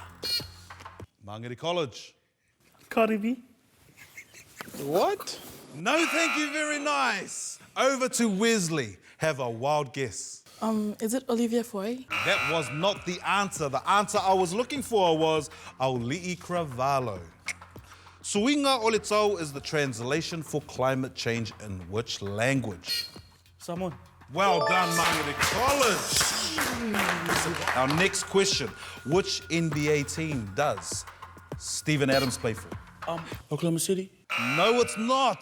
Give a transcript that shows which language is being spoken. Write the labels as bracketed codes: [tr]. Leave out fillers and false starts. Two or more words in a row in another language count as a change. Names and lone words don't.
[en] Māngere College. Karibi. What? No, thank you, very nice. Over to Wesley. Have a wild guess. Is it Olivia Foy? That was not the answer. The answer I was looking for was Auli'i Cravalho. [sm] Suinga o le tau [en] is the translation for climate change in which language? Samoan. Well done, Māngere College. Our next question. Which NBA team does Steven Adams play for? Oklahoma City. No, it's not.